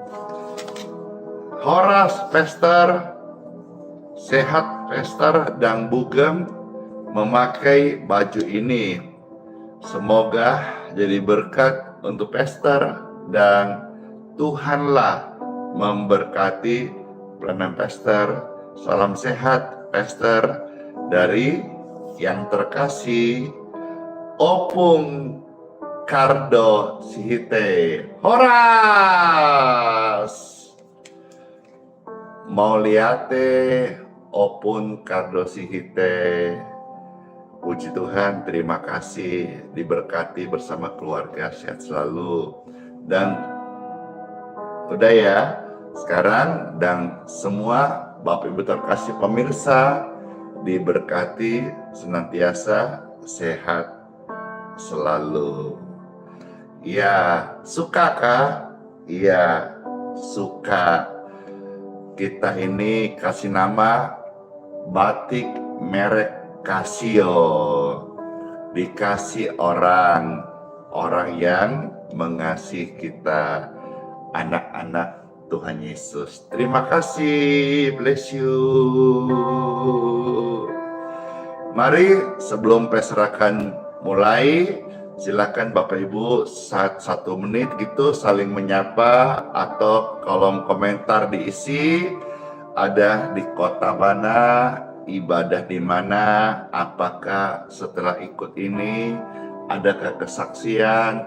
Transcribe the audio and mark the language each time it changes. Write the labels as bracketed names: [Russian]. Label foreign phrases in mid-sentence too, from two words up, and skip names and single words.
[Indonesian] Horas Pastor, sehat Pastor dan Bugem memakai baju ini. Semoga jadi berkat untuk Pastor dan Tuhanlah memberkati pelayanan Pastor. Salam sehat Pastor dari yang terkasih Opung Kardo Sihite. Horas! [Batak Toba] Mau liate Opun Kardo Sihite. [Indonesian] Puji Tuhan, terima kasih, diberkati bersama keluarga, sehat selalu. Dan udah ya, sekarang, dan semua Bapak Ibu terkasih pemirsa diberkati senantiasa sehat selalu. Ya, sukakah? Iya, suka. Kita ini kasih nama batik merek Casio. Dikasih orang yang mengasihi kita, anak-anak Tuhan Yesus. Terima kasih, [English] bless you. [Indonesian] Mari sebelum peserakan mulai, silakan Bapak Ibu 1 menit gitu saling menyapa, atau kolom komentar diisi, ada di kota mana, ibadah di mana, apakah setelah ikut ini adakah kesaksian.